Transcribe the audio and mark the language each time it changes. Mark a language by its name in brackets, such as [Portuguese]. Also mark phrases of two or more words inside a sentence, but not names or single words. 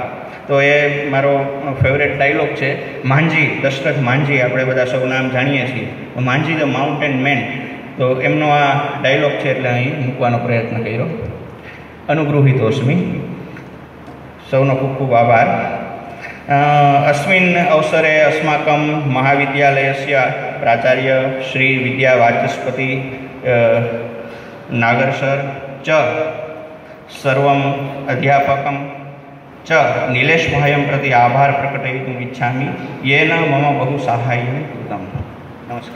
[Gujarati] તો એ મારો ફેવરેટ ડાયલોગ છે. માંઝી, દશરથ માંઝી, આપણે બધા સૌ નામ જાણીએ છીએ. માંઝી ધ માઉન્ટેન મેન. તો એમનો આ ડાયલોગ છે એટલે અહીં મૂકવાનો પ્રયત્ન કર્યો. અનુગૃહીતોસ્મી. સૌનો ખૂબ ખૂબ આભાર. [Sanskrit] अस्मिन् अवसरे अस्माकं महाविद्यालयस्य प्राचार्य श्री विद्यावाचस्पति नागर सर च सर्वम् अध्यापकं च नीलेशभायं प्रति आभार प्रकटयितुम् इच्छामि, येन मम बहु साहाय्यं कृतं.